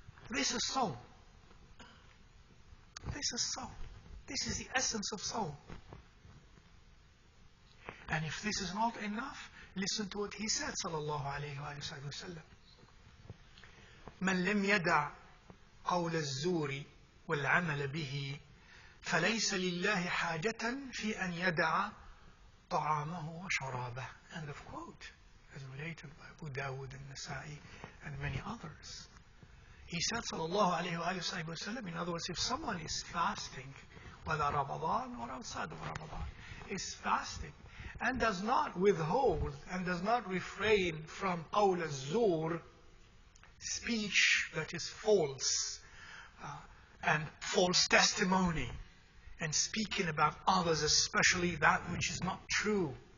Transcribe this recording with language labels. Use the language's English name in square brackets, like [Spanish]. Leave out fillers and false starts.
[English] This is soul. This is soul. This is the essence of soul. And if this is not enough, listen to what he said, sallallahu alayhi wa sallam. [Arabic] من لم يدع قول الزور والعمل به فليس لله حاجة في أن يدع طعامه وشرابه. [English] End of quote, as related by Abu Dawud and Nasa'i and many others. He said, sallallahu alayhi wa sallam, in other words, if someone is fasting, whether Ramadan or outside of Ramadan, is fasting and does not withhold and does not refrain from qawl az-zur, speech that is false and false testimony, and speaking about others, especially that which is not true.